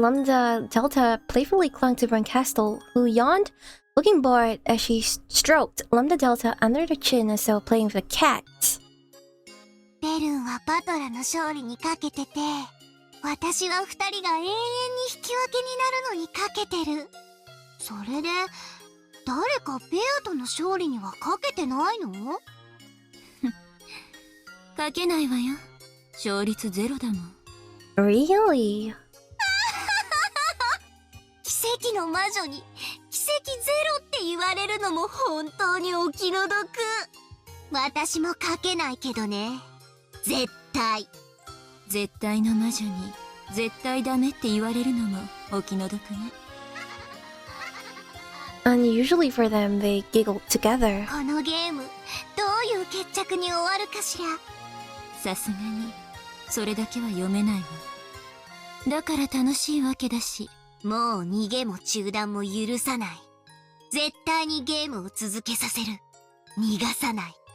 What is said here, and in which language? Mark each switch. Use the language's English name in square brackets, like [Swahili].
[English] Lambda Delta playfully clung to Castle, who yawned, looking bored as she stroked Lambda Delta under the chin as though playing with a cat. [Japanese] ベルンはバトラの勝利にかけてて、私は二人が永遠に引き分けになるのにかけてる。それで誰かベアとの勝利にはかけてないの？かけないわよ。勝率0だもん。 [English] Really? [Japanese] 奇跡の魔女に奇跡ゼロって言われるのも本当にお気の毒。私もかけないけどね。絶対。絶対の魔女に絶対ダメって言われるのもお気の毒ね。 [English] And usually for them, they giggle together. [Japanese] このゲームどういう決着に終わるかしら。さすがにそれだけは読めないわ。だから楽しいわけだし。もう逃げも中断も許さない。絶対にゲームを続けさせる。逃がさない。